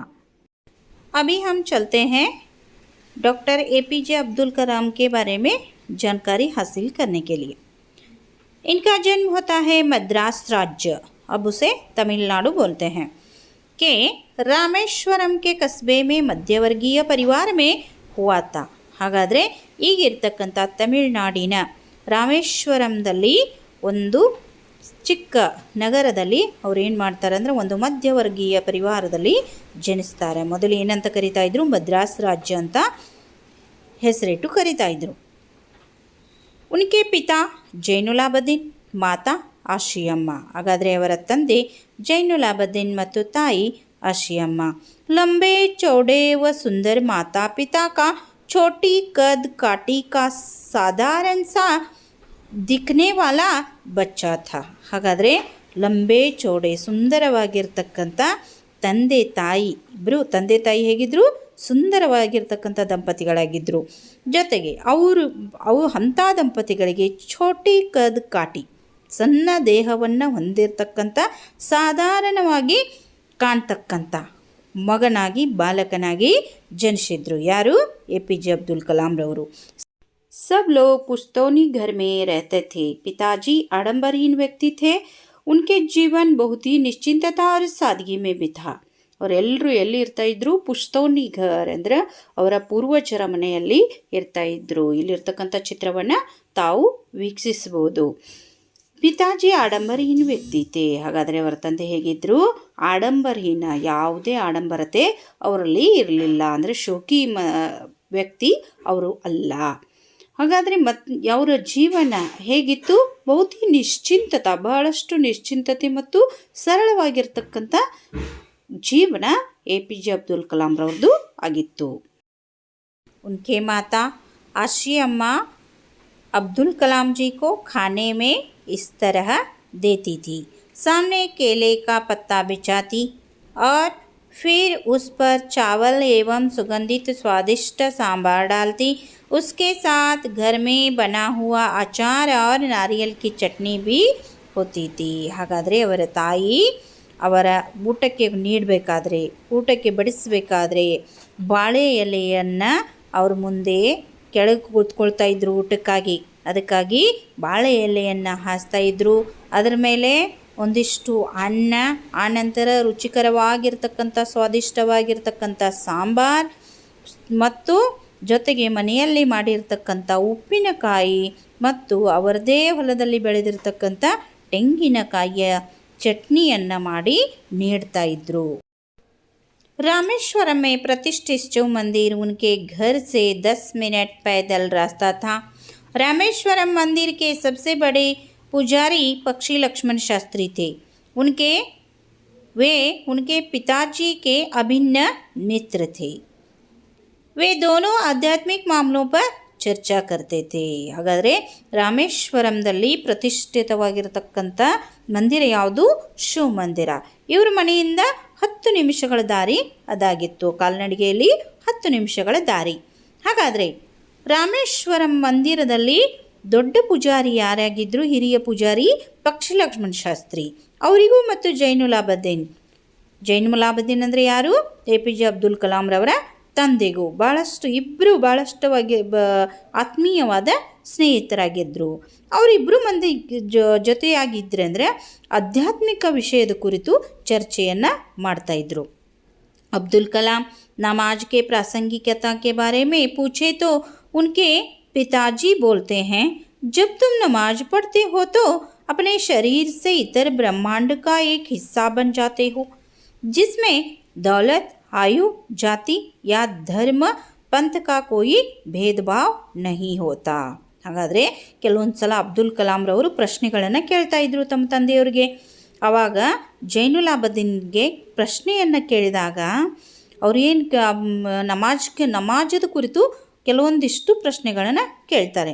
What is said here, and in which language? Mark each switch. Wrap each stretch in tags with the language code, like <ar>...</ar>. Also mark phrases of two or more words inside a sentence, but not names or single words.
<hi>अभी हम चलते हैं डॉक्टर APJ अब्दुल कलाम के बारे में जानकारी हासिल करने के लिए। इनका जन्म होता है मद्रास राज्य, अब उसे तमिलनाडु बोलते हैं, के रामेश्वरम के कस्बे में मध्यवर्गीय परिवार में हुआ था।</hi> <kn>ಹಾಗಾದರೆ ಈಗಿರ್ತಕ್ಕಂಥ ತಮಿಳುನಾಡಿನ ರಾಮೇಶ್ವರಂದಲ್ಲಿ ಒಂದು ಚಿಕ್ಕ ನಗರದಲ್ಲಿ ಅವ್ರು ಏನು ಮಾಡ್ತಾರೆ ಅಂದರೆ ಒಂದು ಮಧ್ಯವರ್ಗೀಯ ಪರಿವಾರದಲ್ಲಿ ಜನಿಸ್ತಾರೆ. ಮೊದಲು ಏನಂತ ಕರಿತಾ ಇದ್ರು, ಮದ್ರಾಸ್ ರಾಜ್ಯ ಅಂತ ಹೆಸರಿಟ್ಟು ಕರಿತಾ ಇದ್ರು.</kn> <hi>उनके पिता जैनुलाबद्दीन, माता आशियम्मा.</hi> <kn>ಹಾಗಾದರೆ ಅವರ ತಂದೆ ಜೈನುಲಾಬದ್ದೀನ್ ಮತ್ತು ತಾಯಿ ಆಶಿಯಮ್ಮ.</kn> <hi>लंबे चौड़े व सुंदर माता पिता का छोटी कद काटी का साधारण सा दिखने वाला बच्चा था.</hi> <kn>ಹಾಗಾದರೆ</kn> <hi>लंबे चौड़े</hi> <kn>ಸುಂದರವಾಗಿರ್ತಕ್ಕಂಥ ತಂದೆ ತಾಯಿ ಇಬ್ಬರು, ತಂದೆ ತಾಯಿ ಹೇಗಿದ್ದರು, ಸುಂದರವಾಗಿರ್ತಕ್ಕಂಥ ದಂಪತಿಗಳಾಗಿದ್ದರು. ಜೊತೆಗೆ ಅವು ಅಂಥ ದಂಪತಿಗಳಿಗೆ</kn> <hi>छोटी कद काटी,</hi> <kn>ಸಣ್ಣ ದೇಹವನ್ನು ಹೊಂದಿರತಕ್ಕಂಥ ಸಾಧಾರಣವಾಗಿ ಕಾಣ್ತಕ್ಕಂಥ ಮಗನಾಗಿ ಬಾಲಕನಾಗಿ ಜನಿಸಿದ್ರು. ಯಾರು? APJ अब्दुल कलाम रವರು.</kn> <hi>सब लोग पुश्तौनी घर में रहते थे. पिताजी आडंबरहीन व्यक्ति थे. उनके जीवन बहुत ही निश्चिंतता और सादगी में भी था.</hi> <kn>ಅವರೆಲ್ಲರೂ ಎಲ್ಲಿ ಇರ್ತಾ ಇದ್ರು?</kn> <hi>पुश्तौनी घर</hi> <kn>ಅಂದರೆ ಅವರ ಪೂರ್ವಜರ ಮನೆಯಲ್ಲಿ ಇರ್ತಾ ಇದ್ರು. ಇಲ್ಲಿರ್ತಕ್ಕಂಥ ಚಿತ್ರವನ್ನು ತಾವು ವೀಕ್ಷಿಸಬಹುದು.</kn> <hi>पिताजी आडंबरहीन व्यक्ति थे.</hi> <kn>ಹಾಗಾದರೆ ಅವರ ತಂದೆ ಹೇಗಿದ್ದರು? ಆಡಂಬರಹೀನ, ಯಾವುದೇ ಆಡಂಬರತೆ ಅವರಲ್ಲಿ ಇರಲಿಲ್ಲ. ಅಂದರೆ ಶೋಕಿ ವ್ಯಕ್ತಿ ಅವರು ಅಲ್ಲ. ಹಾಗಾದರೆ ಅವರ ಜೀವನ ಹೇಗಿತ್ತು?</kn> <hi>बहुती निश्चिंतता,</hi> <kn>ಬಹಳಷ್ಟು ನಿಶ್ಚಿಂತತೆ ಮತ್ತು ಸರಳವಾಗಿರ್ತಕ್ಕಂಥ ಜೀವನ APJ ಅಬ್ದುಲ್ ಕಲಾಂ ರವ್ರದ್ದು ಆಗಿತ್ತು.</kn> <hi>उनके माता आशि अम्मा अब्दुल कलाम जी को खाने में इस तरह देती थी. सामने केले का पत्ता बिछाती और फिर उस पर चावल एवं सुगंधित स्वादिष्ट सांभर डालती. उसके साथ घर में बना हुआ अचार और नारियल की चटनी भी होती थी.</hi> <kn>ಹಾಗಾದರೆ ಅವರ ತಾಯಿ ಅವರ ಊಟಕ್ಕೆ ನೀಡಬೇಕಾದ್ರೆ, ಊಟಕ್ಕೆ ಬಡಿಸಬೇಕಾದ್ರೆ ಬಾಳೆ ಎಲೆಯನ್ನು ಅವ್ರ ಮುಂದೆ ಕೆಳಗೆ ಕೂತ್ಕೊಳ್ತಾ ಇದ್ರು ಊಟಕ್ಕಾಗಿ. ಅದಕ್ಕಾಗಿ ಬಾಳೆ ಎಲೆಯನ್ನು ಹಾಸ್ತಾ ಇದ್ರು. ಅದರ ಮೇಲೆ ಒಂದಿಷ್ಟು ಅನ್ನ, ಆನಂತರ ರುಚಿಕರವಾಗಿರ್ತಕ್ಕಂಥ ಸ್ವಾದಿಷ್ಟವಾಗಿರ್ತಕ್ಕಂಥ ಸಾಂಬಾರ್ ಮತ್ತು ಜೊತೆಗೆ ಮನೆಯಲ್ಲಿ ಮಾಡಿರ್ತಕ್ಕಂಥ ಉಪ್ಪಿನಕಾಯಿ ಮತ್ತು ಅವರದೇ ಹೊಲದಲ್ಲಿ ಬೆಳೆದಿರ್ತಕ್ಕಂಥ ತೆಂಗಿನಕಾಯಿಯ ಚಟ್ನಿಯನ್ನು ಮಾಡಿ ನೀಡ್ತಾ ಇದ್ರು.</kn> <hi>रामेश्वरम में प्रतिष्ठित शिव मंदिर उनके घर से 10 मिनट पैदल रास्ता था. रामेश्वरम मंदिर के सबसे बड़े पुजारी पक्षी लक्ष्मण शास्त्री थे. वे उनके पिताजी के अभिन्न मित्र थे. वे दोनों आध्यात्मिक मामलों पर ಚರ್ಚಾ करते थे.</hi> <kn>ಹಾಗಾದರೆ ರಾಮೇಶ್ವರಂದಲ್ಲಿ ಪ್ರತಿಷ್ಠಿತವಾಗಿರತಕ್ಕಂಥ ಮಂದಿರ ಯಾವುದು? ಶಿವ ಮಂದಿರ. ಇವ್ರ ಮನೆಯಿಂದ 10 ನಿಮಿಷಗಳ ದಾರಿ ಅದಾಗಿತ್ತು. ಕಾಲ್ನಡಿಗೆಯಲ್ಲಿ 10 ನಿಮಿಷಗಳ ದಾರಿ. ಹಾಗಾದರೆ ರಾಮೇಶ್ವರಂ ಮಂದಿರದಲ್ಲಿ ದೊಡ್ಡ ಪೂಜಾರಿ ಯಾರಾಗಿದ್ದರು? ಹಿರಿಯ ಪೂಜಾರಿ ಪಕ್ಷಿಲಕ್ಷ್ಮಣ ಶಾಸ್ತ್ರಿ. ಅವರಿಗೂ ಮತ್ತು ಜೈನುಲಾಬದ್ದೀನ್ ಅಂದರೆ ಯಾರು? APJ ಅಬ್ದುಲ್ ಕಲಾಂರವರ ತಂದೆಗೂ ಇಬ್ಬರು ಭಾಳಷ್ಟವಾಗಿ ಆತ್ಮೀಯವಾದ ಸ್ನೇಹಿತರಾಗಿದ್ದರು. ಅವರಿಬ್ಬರು ಮಂದಿ ಜೊತೆಯಾಗಿದ್ದರೆ ಅಂದರೆ ಆಧ್ಯಾತ್ಮಿಕ ವಿಷಯದ ಕುರಿತು ಚರ್ಚೆಯನ್ನು ಮಾಡ್ತಾಯಿದ್ರು.</kn> <hi>अब्दुल कलाम नमाज के प्रासंगिकता के बारे में पूछे तो उनके पिताजी बोलते हैं, जब तुम नमाज पढ़ते हो तो अपने शरीर से इतर ब्रह्मांड का एक हिस्सा बन जाते हो, जिसमें दौलत, आयु, जाति या धर्म पंथ का कोई भेदभाव नहीं होता.</hi> <kn>ಹಾಗಾದರೆ ಕೆಲವೊಂದು ಸಲ ಅಬ್ದುಲ್ ಕಲಾಂರವರು ಪ್ರಶ್ನೆಗಳನ್ನು ಕೇಳ್ತಾ ಇದ್ರು ತಮ್ಮ ತಂದೆಯವರಿಗೆ. ಆವಾಗ ಜೈನುಲಾಬದ್ದೀನ್ಗೆ ಪ್ರಶ್ನೆಯನ್ನು ಕೇಳಿದಾಗ ಅವ್ರು ನಮಾಜದ ಕುರಿತು ಕೆಲವೊಂದಿಷ್ಟು ಪ್ರಶ್ನೆಗಳನ್ನು ಕೇಳ್ತಾರೆ.</kn>